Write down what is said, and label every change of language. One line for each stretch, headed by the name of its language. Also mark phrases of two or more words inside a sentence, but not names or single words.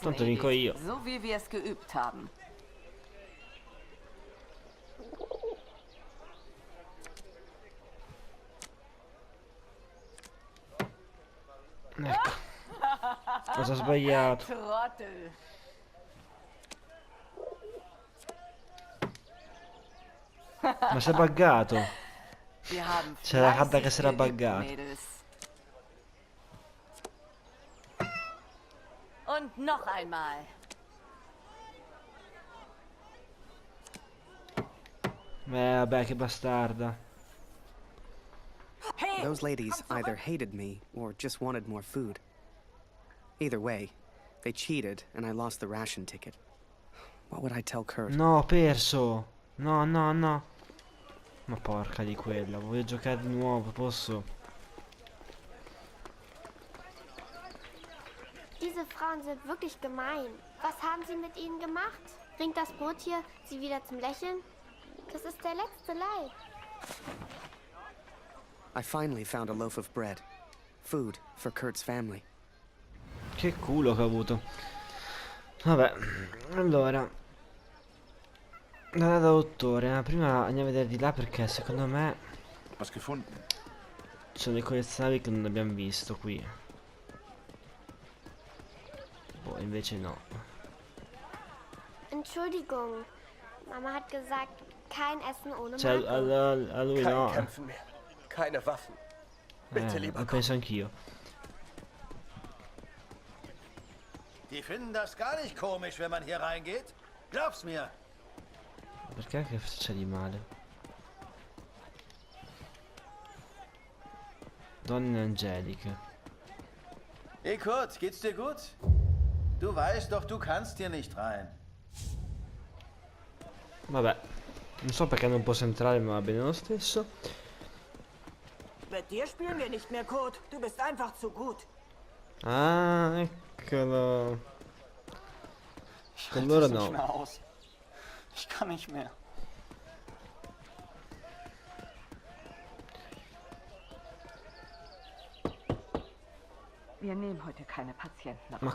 Italian: Tanto vinco io.
German: So wie wir es geübt haben.
Italian: Ecco. Cosa ho sbagliato?
German: Trottel.
Italian: Ma si è buggato.
German: Wir haben
Italian: C'è la carta che
German: fleißig
Italian: si era
German: geübt,
Italian: buggata.
German: Mädels. Und noch einmal.
Italian: Vabbè, che bastarda.
English: Those ladies either hated me or just wanted more food. Either way, they cheated and I lost the ration ticket. What would I tell Kurt?
Italian: No, ho perso. No, no, no. Ma porca di quella, voglio giocare di nuovo, posso?
German: Diese Frauen sind wirklich gemein. Was haben sie mit ihnen gemacht? Bringt das Brot hier sie wieder zum Lächeln? Das ist der letzte Leid.
English: I finally found a loaf of bread. Food for Kurt's family.
Italian: Che culo che ho avuto. Vabbè, allora. Da dottore, prima andiamo a vedere di là perché secondo me
German: Was gefunden?
Italian: ci sono dei collezionabili che non abbiamo visto qui. Boh, invece no.
German: Entschuldigung. Mama hat gesagt, kein Essen ohne
Italian: Cioè, Marco. a lui
German: Kein
Italian: no.
German: Kämpfen mehr. Keine Waffen. Bitte, lieber
Italian: Lo penso anch'io.
German: Die finden das gar nicht komisch, wenn man hier reingeht. Glaub's mir.
Italian: Perché che c'è di male? Donne angeliche.
German: Hey Kurt, geht's dir gut? Du weißt doch, du kannst hier nicht rein.
Italian: Vabbè, non so perché non posso entrare, ma va bene lo stesso.
German: Mit dir spielen wir nicht mehr, Kurt. Du bist einfach zu gut.
Italian: Ah, eccolo. Con loro no.
German: Ich kann nicht mehr. Wir nehmen heute keine Patienten auf.